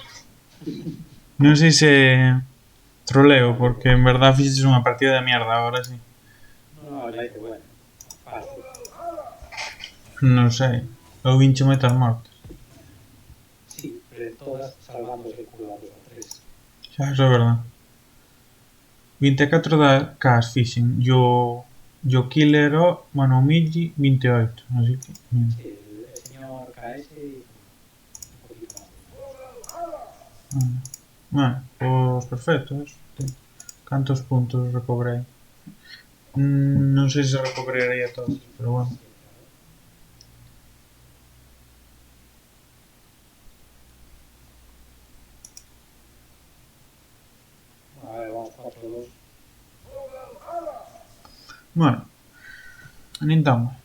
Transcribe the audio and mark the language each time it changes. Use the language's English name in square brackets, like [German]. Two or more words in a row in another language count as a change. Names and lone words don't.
[Galician] Non sei se troleo, porque en verdad fixes unha partida [Spanish] de mierda ahora sí. No, la hice buena. Fácil. [Galician] Non sei. Eu vinche moitas mortes. [Spanish] Sí, pero en todas salvándose el culo a 2 o 3. [Galician] Xa, eso é verdad. 24 da K fixen. [Spanish] Yo Killer o, bueno, o Migi 28. Así que, mira. Sí, el señor KS hizo un poquito más. Bueno, pues perfecto. Eso. [Galician] Cantos puntos recobrei? Non sei se recobraría todos, [Spanish] pero bueno. A ver, vamos 4-2. [Galician] Bueno, nin tan mal.